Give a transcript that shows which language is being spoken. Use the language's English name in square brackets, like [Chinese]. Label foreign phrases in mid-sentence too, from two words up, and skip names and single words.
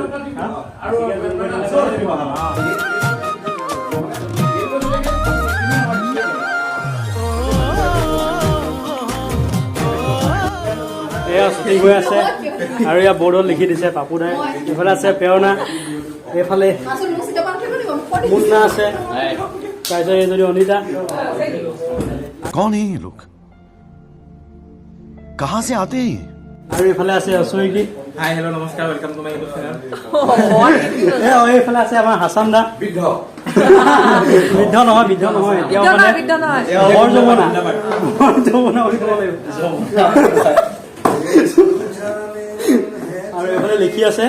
[Assamese] এয়া শ্বুটিং হৈ আছে আৰু এয়া বৰ্ডত লিখি দিছে পাপুদাই এইফালে আছে প্ৰেৰণা এইফালে মুন্না আছে তাৰপিছত এইজনী অনিতা [Hindi] कौन है ये लोग कहाँ से आते हैं [Assamese] আৰু এইফালে আছে ঐশ্বৰিকী [English] hi hello নমস্কাৰ welcome to my YouTube channel [Assamese] এইফালে আছে আমাৰ হাছান দা বৃদ্ধ নহয় এতিয়াও মানে বৰ যমুনা বুলি ক'ব লাগিব আৰু এইফালে লিখি আছে